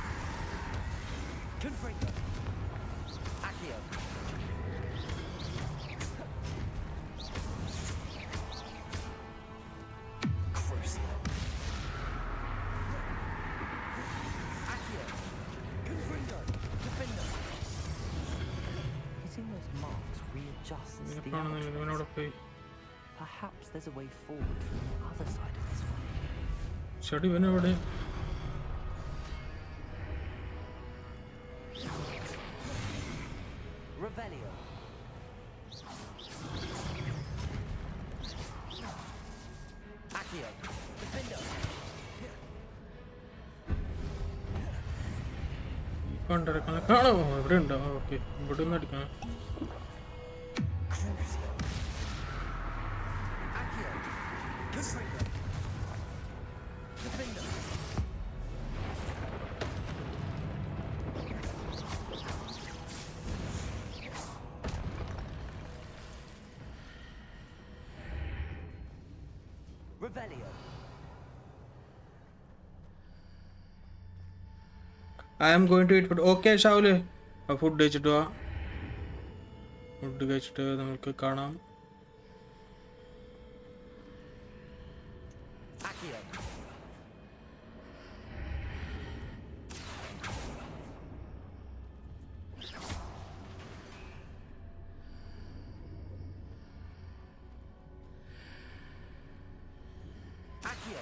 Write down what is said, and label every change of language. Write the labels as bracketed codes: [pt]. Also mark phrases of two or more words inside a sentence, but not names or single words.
[en] Confringo. Accio. Crucial. Accio. Confringo. Defender. Hitting those marks readjusts [ml] ഇതിനെ [en] the [ml] കാണുന്നില്ല, [en] archways. [ml] ഇവനവിടെ പോയി. [en] Perhaps there's a way forward from the other side of this one. [ml] ചെടി ഇവനെവിടെ? [en] Revelio. Accio. Defender. [ml] കണ്ടിറക്കണം കാണോ? എവിടെ ഉണ്ടോ? ഓക്കെ, ഇവിടെ ഒന്ന് അടിക്കണം. [en] Crucial. Accio. Confringo. Defender. Revelio. I am going to eat food. [ml] ഓക്കെ ഷാവുല്, ഫുഡ് കഴിച്ചിട്ട് വാ. ഫുഡ് കഴിച്ചിട്ട് നമുക്ക് കാണാം. [en] Accio. Accio.